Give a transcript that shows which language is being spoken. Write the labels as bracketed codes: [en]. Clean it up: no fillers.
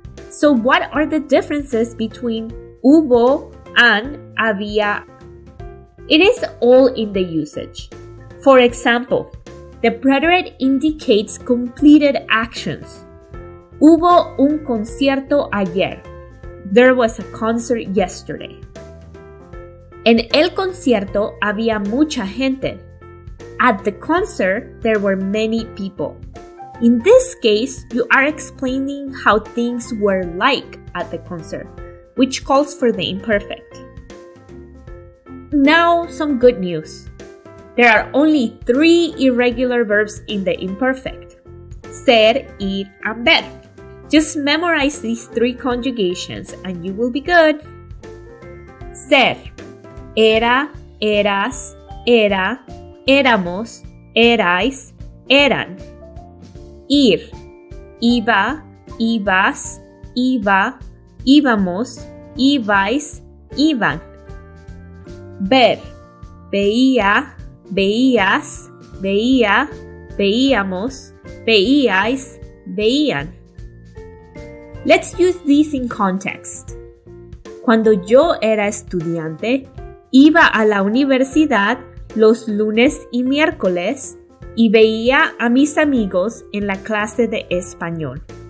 [en] So what are the differences between hubo and había? It is all in the usage. For example, the preterite indicates completed actions. [es] Hubo un concierto ayer. [en] There was a concert yesterday. [es] En el concierto había mucha gente. [en] At the concert, there were many people. In this case, you are explaining how things were like at the concert, which calls for the imperfect. Now, some good news. There are only 3 irregular verbs in the imperfect. ser, ir, and ver. Just memorize these 3 conjugations and you will be good. [es] Ser. Era, eras, era, éramos, erais, eran. Ir. Iba, ibas, iba, íbamos, ibais, iban. Ver. Veía, veías, veía, veíamos, veíais, veían. [en] Let's use these in context. [es] Cuando yo era estudiante, iba a la universidad los lunes y miércoles y veía a mis amigos en la clase de español.